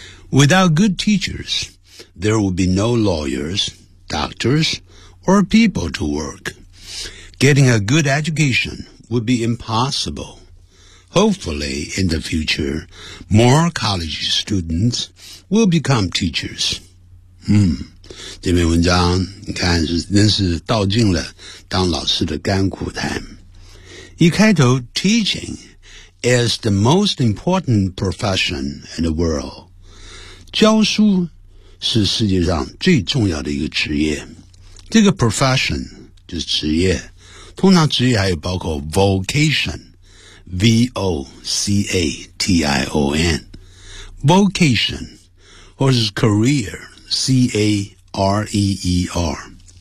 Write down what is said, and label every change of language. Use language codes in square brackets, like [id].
[en] Without good teachers, there would be no lawyers, doctors, or people to work. Getting a good education would be impossible. Hopefully, in the future, more college students will become teachers. [zh] 这篇文章，你看，真是道尽了当老师的甘苦谈。 [en] 一开头 teaching is the most important profession in the world. [zh] 教书是世界上最重要的一个职业。这个 profession 就是职业。通常职业还有包括 vocation, V-O-C-A-T-I-O-N, vocation, 或者是 career, C-A-R-E-E-R。